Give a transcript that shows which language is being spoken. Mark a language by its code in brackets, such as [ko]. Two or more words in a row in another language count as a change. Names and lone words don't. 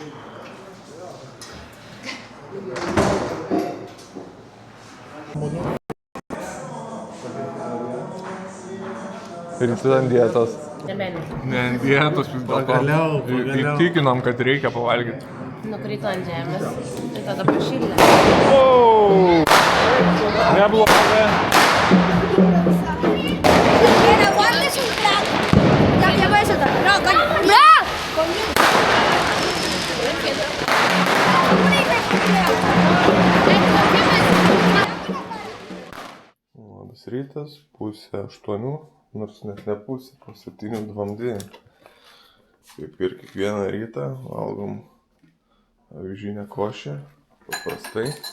[lt] Ir tu ant dietos. Nebeni. Ne ant dietos vis dėlto. Pagaliau. Tikinom, kad reikia pavalgyti. Nukrito ant žemės. Tai tada pašildė. Oh! Neblogai. [es] Aguantes un plato. Ya voy a soltar. No, coño. ¡No! [lt] Labas rytas, 7:30, nors net ne pusė, po 7:02. Kaip ir kiekvieną rytą valgom avižinę košę, paprastai.